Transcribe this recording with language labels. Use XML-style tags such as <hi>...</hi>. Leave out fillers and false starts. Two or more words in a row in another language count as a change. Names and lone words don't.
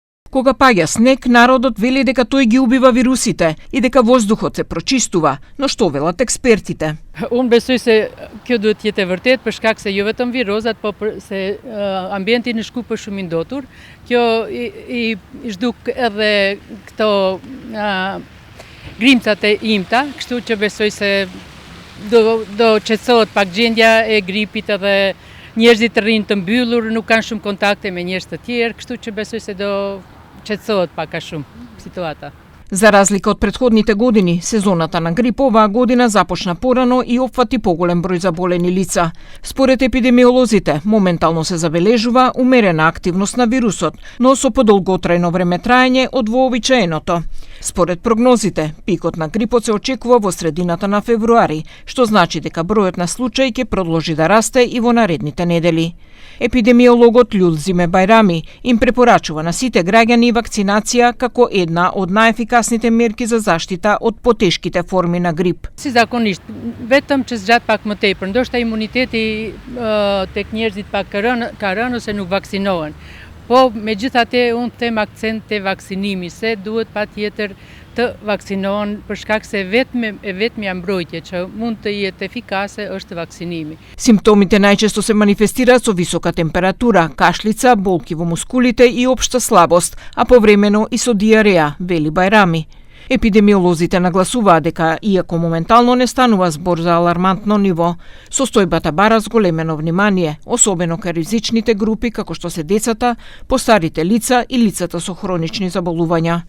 <mk>Кога паѓа снег, народот вели дека тој ги убива вирусите и дека воздухот се прочистува, но што велат експертите?</mk> <sq>Unë besoj se kjo duhet të jetë e vërtet për shkak se jo vetëm virozat, po se ambienti në Shkup është shumë i ndotur. Kjo i zhduk edhe këto grimcat e imta, kështu që besoj se do qetësohet pak gjendja e gripit edhe njerëzit të rrinë të mbyllur, nuk kanë shumë kontakte me njerëz të tjerë, kështu që besoj se do qetësohet pak a shumë situata.</sq> <mk>За разлика од претходните години, сезоната на грип оваа година започна порано и опфати поголем број заболени лица. Според епидемиолозите, моментално се забележува умерена активност на вирусот, но со подолготрајно време траење од вообичаеното. Според прогнозите, пикот на грипот се очекува во средината на февруари, што значи дека бројот на случаи ќе продолжи да расте и во наредните недели. Епидемиологот Љулзиме Бајрами им препорачува на сите граѓани вакцинација како една од најефикасните мерки за заштита од потешките форми на грип.</mk> <sq>Si zakonisht, vetëm që zgjat pak më tepër, ndoshta imuniteti tek njerëzit pak ka rënë ose nuk vaksinohen. Po megjithatë unë them akcent te vaksinimi, se duhet patjetër të vaksinohen për shkak se vetmja mbrojtje që mund të jetë efikase është vaksinimi.</sq> <mk>Симптомите најчесто се манифестираат со висока температура, кашлица, болки во мускулите и општа слабост, а повремено и со диареја, вели Бајрами. Епидемиолозите нагласуваат дека, иако моментално не станува збор за алармантно ниво, состојбата бара зголемено внимание, особено кај ризичните групи како што се децата, постарите лица и лицата со хронични заболувања.</mk>